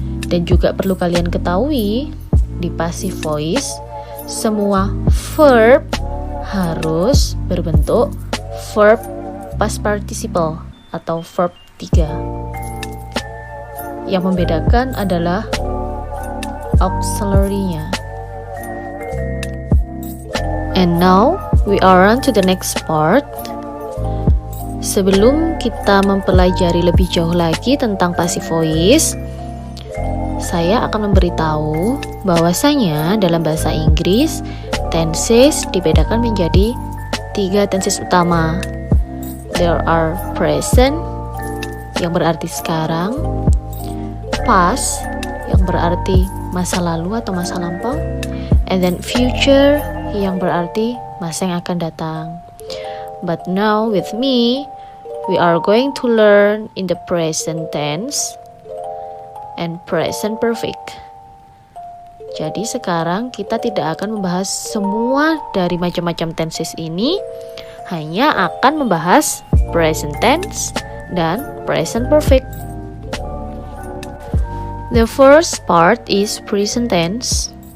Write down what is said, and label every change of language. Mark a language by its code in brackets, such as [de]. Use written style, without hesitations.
[id] Dan juga perlu kalian ketahui, di passive voice semua verb harus berbentuk verb past participle atau verb 3. Yang membedakan adalah auxiliary-nya. [en] And now we are on to the next part. [id] Sebelum kita mempelajari lebih jauh lagi tentang passive voice, saya akan memberitahu bahwasanya dalam bahasa Inggris tenses dibedakan menjadi 3 tenses utama. [en] There are [id] present yang berarti sekarang, past yang berarti masa lalu atau masa lampau, [en] and then [id] future yang berarti masa yang akan datang. [en] But now with me, we are going to learn in the present tense and present perfect. [id] Jadi sekarang kita tidak akan membahas semua dari macam-macam tenses ini, hanya akan membahas present tense dan present perfect. [en] The first part is present tense.